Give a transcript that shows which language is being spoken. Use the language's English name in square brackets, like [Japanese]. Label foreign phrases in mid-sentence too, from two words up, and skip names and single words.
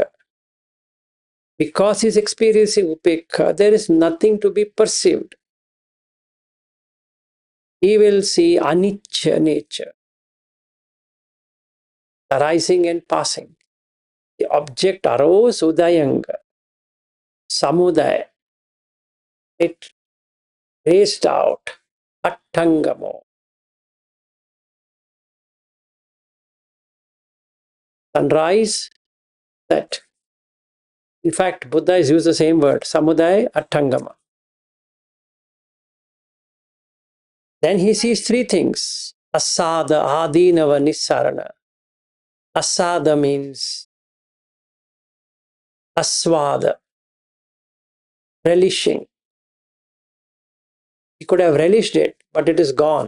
[English] Because he's experiencing Upekha, there is nothing to be perceived. He will see anicca nature, arising and passing. The object arose [Pali] udayanga, samudaya. [English] It raised out, attangamo. Sunrise, set. In fact, Buddha has used the same word, [Pali] samudaya, attangama. [English] Then he sees three things. [Pali] Asada, adinava, nissarana. [English] Asada means aswada, relishing. He could have relished it, but it is gone.